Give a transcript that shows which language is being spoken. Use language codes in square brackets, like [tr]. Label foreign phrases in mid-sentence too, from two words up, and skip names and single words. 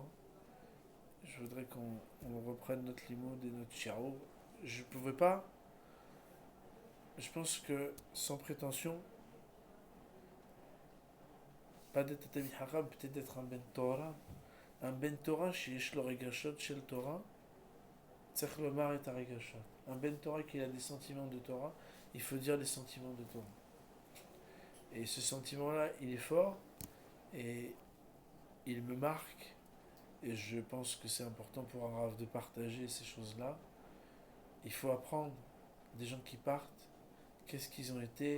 [fr] Je voudrais qu'on reprenne notre limoud et notre chiao. Je pouvais pas. Je pense que, sans prétention, pas d'être un [he] תלמיד חכם, [fr] peut-être d'être un [he] בן תורה. Un Ben Torah, שיש לו רגשות של תורה, צריך לומר את הרגשות. [fr] Un [he] בן תורה [fr] qui a des sentiments de Torah, il faut dire les sentiments de Torah. Et ce sentiment-là, il est fort, et il me marque, et je pense que c'est important pour un Rav de partager ces choses-là. Il faut apprendre des gens qui partent, qu'est-ce qu'ils ont été?